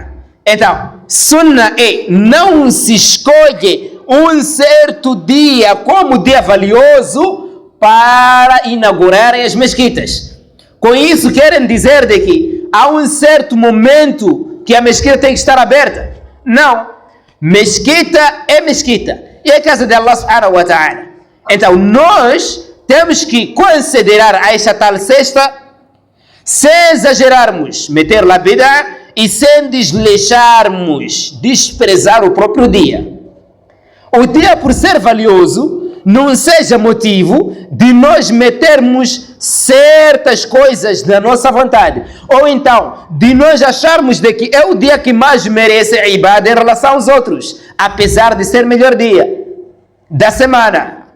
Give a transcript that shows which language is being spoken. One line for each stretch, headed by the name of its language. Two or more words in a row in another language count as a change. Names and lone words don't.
Portuguese: Então, Sunnah é, não se escolhe um certo dia como dia valioso para inaugurarem as mesquitas. Com isso querem dizer de que há um certo momento que a mesquita tem que estar aberta. Não. Mesquita é mesquita. E é a casa de
Arabic: الله سبحانه وتعالى.
Portuguese: Então nós temos que considerar a esta tal sexta, sem exagerarmos, meter lá bid'ah, e sem desleixarmos, desprezar o próprio dia. O dia, por ser valioso, não seja motivo de nós metermos certas coisas da nossa vontade, ou então de nós acharmos de que é o dia que mais merece a ibadah em relação aos outros, apesar de ser melhor dia da semana.